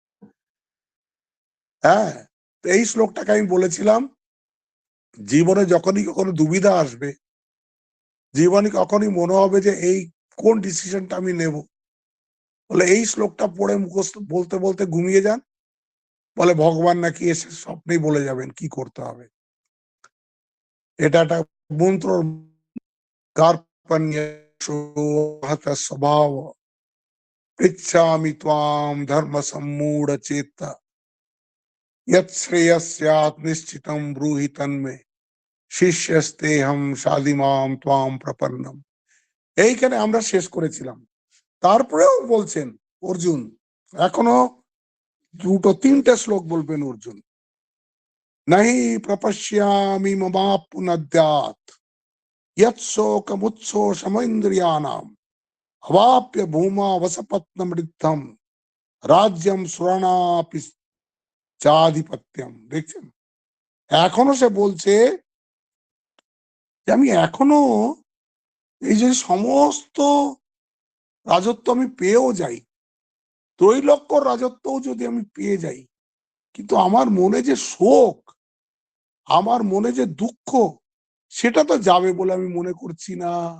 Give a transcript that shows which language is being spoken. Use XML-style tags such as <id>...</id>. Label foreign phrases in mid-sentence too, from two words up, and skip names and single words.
<bn>হ্যাঁ, এই শ্লোকটাকে আমি বলেছিলাম, জীবনে যখনই কখনো দুবিধা আসবে, জীবনে কখনই মনে হবে যে এই কোন ডিসিশনটা আমি নেব, বলে এই শ্লোকটা পড়ে মুখস্থ বলতে বলতে ঘুমিয়ে যান, বলে ভগবান নাকি এসে স্বপ্নেই বলে যাবেন কি করতে হবে। এটা একটা মন্ত্র।</bn> <sa>কার্পণ্য স্বভাব পৃচ্ছামি ত্বাম ধর্ম সম্মূঢ় চেতা यत् श्रेयस्यात् निश्चितं ब्रूहि तन्मे শিষ্যস্তেহম সাদিমাম ত্বাম প্রপন্নম।</sa> <bn>এইখানে আমরা শেষ করেছিলাম। তারপরেও বলছেন অর্জুন, এখনো 2-3টে শ্লোক বলবেন অর্জুন।</bn> <sa>নাহি প্রপশ্যামি মমাপ্নুদ্যাৎ यत् शोकमुच्छोषमिन्द्रियाणाम् अवाप्य भूमा वसपत्नमृद्धम রাজ্যম সুরানাপি চাধিপত্যম।</sa> <bn>দেখছেন, এখনো সে বলছে যে আমি এখনো এই যে সমস্ত রাজত্ব আমি পেয়েও যাই, ত্রৈলোক্য রাজত্বও যদি আমি পেয়ে যাই, কিন্তু আমার মনে যে শোক, আমার মনে যে দুঃখ, সেটা তো যাবে বলে আমি মনে করছি না।</bn>